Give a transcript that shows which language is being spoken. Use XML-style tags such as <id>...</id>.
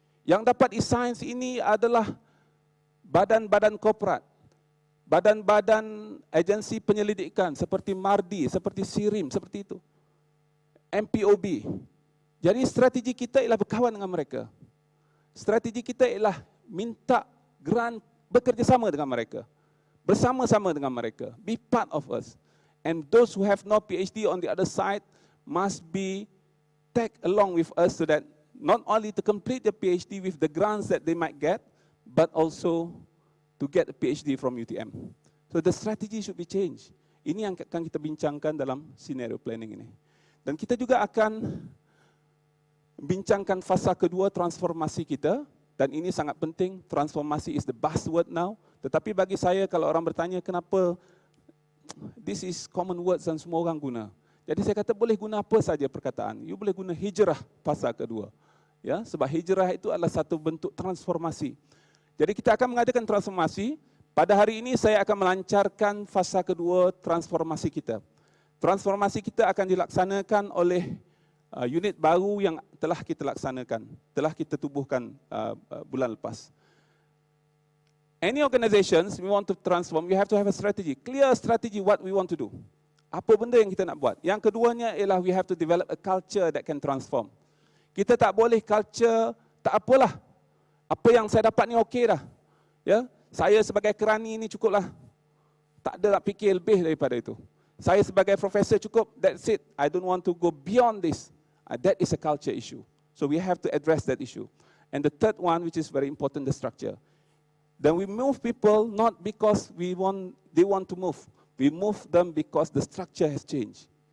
<ms>Yang dapat e-science ini adalah badan-badan korporat, badan-badan agensi penyelidikan seperti MARDI, seperti SIRIM, seperti itu. MPOB. Jadi strategi kita ialah berkawan dengan mereka. Strategi kita ialah minta grant bekerjasama dengan mereka. Bersama-sama dengan mereka.</ms> <en>Be part of us. And those who have no PhD on the other side must be tagged along with us so that not only to complete the PhD with the grants that they might get, but also to get a PhD from UTM. So the strategy should be changed.</en> <ms>Ini yang akan kita bincangkan dalam scenario planning ini. Dan kita juga akan bincangkan fasa kedua transformasi kita. Dan ini sangat penting, transformasi</ms> <en>is the buzzword now.</en> <ms>Tetapi bagi saya, kalau orang bertanya kenapa,</ms> <en>this is common words</en> <ms>dan semua orang guna. Jadi saya kata boleh guna apa saja perkataan. You boleh guna hijrah fasa kedua. Ya, sebab hijrah itu adalah satu bentuk transformasi. Jadi kita akan mengadakan transformasi. Pada hari ini saya akan melancarkan fasa kedua transformasi kita. Transformasi kita akan dilaksanakan oleh unit baru yang telah kita laksanakan, telah kita tubuhkan bulan lepas.</ms> <en>Any organizations we want to transform, we have to have a strategy, clear strategy what we want to do.</en> <ms>Apa benda yang kita nak buat. Yang keduanya ialah</ms> <en>we have to develop a culture that can transform.</en> <ms>Kita tak boleh culture, tak apalah. Apa yang saya dapat ni okey dah. Ya, saya sebagai kerani ni cukuplah. Tak ada nak fikir lebih daripada itu. Saya sebagai profesor cukup,</ms> <en>that's it. I don't want to go beyond this. That is a culture issue. So we have to address that issue. And the third one, which is very important, the structure. Then we move people not because they want to move. We move them because the structure has changed.</en>